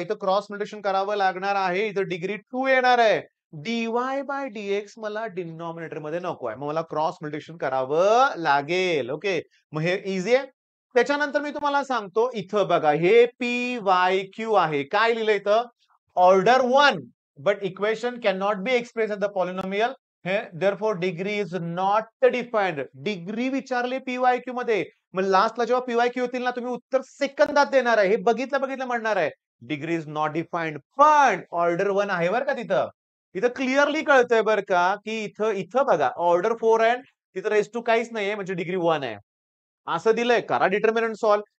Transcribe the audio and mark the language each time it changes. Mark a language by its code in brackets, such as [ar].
[mr] इथं cross multiplication करावं लागणार आहे. इथं डिग्री 2 येणार आहे. dy/dx मला डिनॉमिनेटर मध्ये नको आहे. मग मला क्रॉस मल्टिप्लिकेशन करावं लागेल. ओके, मग हे इझी आहे. त्याच्यानंतर मी तुम्हाला सांगतो, इथं बघा, हे PYQ आहे. काय लिहिलं इथं? [en] Order 1 but equation cannot be expressed as the polynomial. Therefore degree is not defined. [mr] Degree विचारली PYQ मध्ये. मग लास्टला जेव्हा PYQ येतील ना, तुम्ही उत्तर सेकंदात देणार आहे. हे बघितलं म्हणणार आहे. [en] degree is not defined, [mr] पण ऑर्डर 1 आहे बरं का तिथं. इथं क्लिअरली कळतंय बरं का, की इथं इथं बघा, ऑर्डर 4 आहे, तिथं रेस टू काहीच नाहीये, म्हणजे डिग्री 1 आहे. असं दिलंय. करा डिटर्मिनंट सॉल्व.